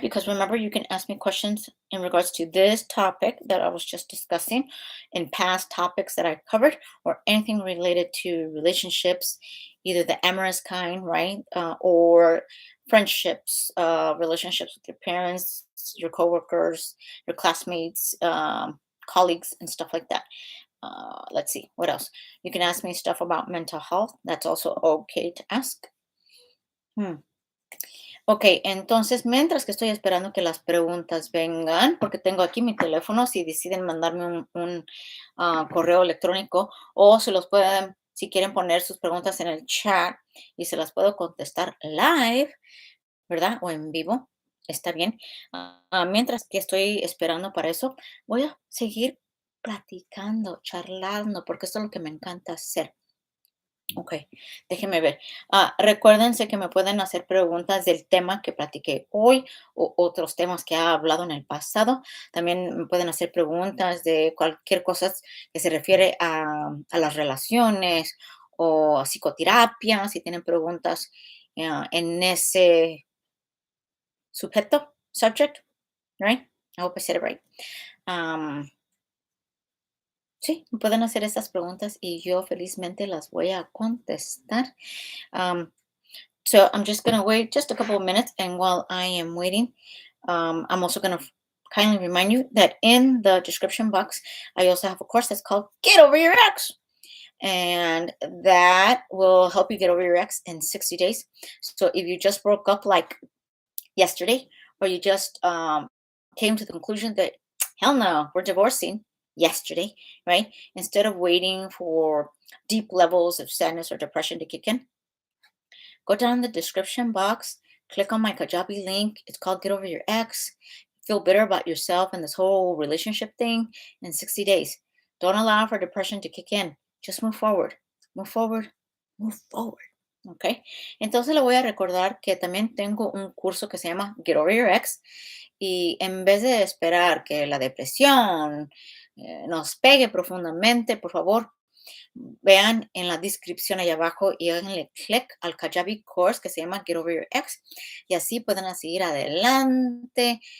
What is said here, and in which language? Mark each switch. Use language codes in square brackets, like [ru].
[en] Because remember, you can ask me questions in regards to this topic that I was just discussing and past topics that I covered, or anything related to relationships, either the amorous kind, right? Or friendships, relationships with your parents, your coworkers, your classmates, colleagues, and stuff like that. Let's see, what else? You can ask me stuff about mental health. That's also okay to ask. Hmm. [es] Ok, entonces, mientras que estoy esperando que las preguntas vengan, porque tengo aquí mi teléfono, si deciden mandarme un correo electrónico o se los pueden, si quieren poner sus preguntas en el chat y se las puedo contestar live, ¿verdad? O en vivo, está bien. Mientras que estoy esperando para eso, voy a seguir platicando, charlando, porque esto es lo que me encanta hacer. Ok, déjenme ver. Recuérdense que me pueden hacer preguntas del tema que platiqué hoy o otros temas que ha hablado en el pasado. También me pueden hacer preguntas de cualquier cosa que se refiere a las relaciones o a psicoterapia, si tienen preguntas en ese sujeto, [en] subject, right? I hope I said it right. [es] Um, sí, me pueden hacer esas preguntas y yo felizmente las voy a contestar. [en] Um, So I'm just going to wait just a couple of minutes. And while I am waiting, I'm also going to kindly remind you that in the description box, I also have a course that's called Get Over Your Ex. And that will help you get over your ex in 60 days. So if you just broke up like yesterday, or you just came to the conclusion that, hell no, we're divorcing yesterday, right? Instead of waiting for deep levels of sadness or depression to kick in, go down in the description box, click on my Kajabi link. It's called Get Over Your Ex. Feel better about yourself and this whole relationship thing in 60 days. Don't allow for depression to kick in. Just move forward. Move forward. Move forward. ¿Ok? [es] Entonces le voy a recordar que también tengo un curso que se llama Get Over Your Ex. Y en vez de esperar que la depresión nos pegue profundamente, por favor, vean en la descripción ahí abajo y háganle clic al Kajabi course que se llama Get Over Your Ex y así pueden seguir adelante.